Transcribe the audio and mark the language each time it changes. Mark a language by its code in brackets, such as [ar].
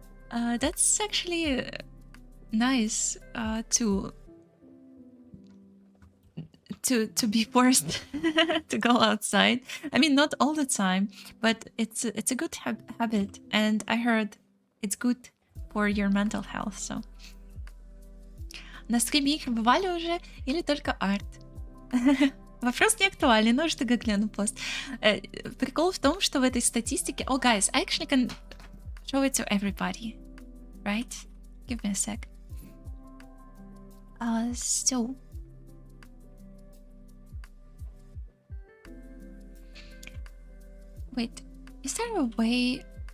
[en] That's actually nice to be forced to go outside. I mean, not all the time, but it's a good habit, and I heard it's good for your mental health. [ru] So, на стриме игры бывали уже или только арт? Вопрос не актуален, но что гляну пост. Прикол в том, что в этой статистике... [en] Oh, guys, I actually can show it to everybody, right? Give me a sec. So... Wait, is there a way...